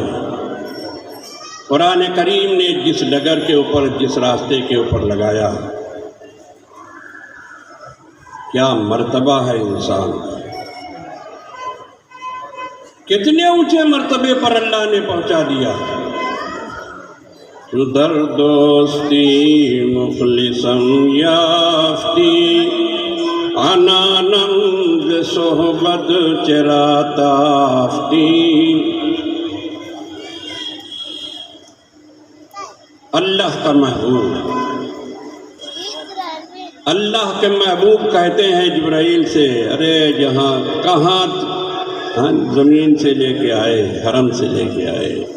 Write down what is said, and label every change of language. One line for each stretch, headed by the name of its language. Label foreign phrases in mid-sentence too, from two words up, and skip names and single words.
Urdu: قرآن کریم نے جس ڈگر کے اوپر، جس راستے کے اوپر لگایا، کیا مرتبہ ہے انسان کا، کتنے اونچے مرتبے پر اللہ نے پہنچا دیا۔
Persian: جو در دوستی مخلصم یافتی، عنانم ز صحبت چرا تافتی۔
Urdu: اللہ کا محبوب، اللہ کے محبوب کہتے ہیں جبرائیل سے، ارے جہاں کہاں زمین سے لے کے آئے، حرم سے لے کے آئے،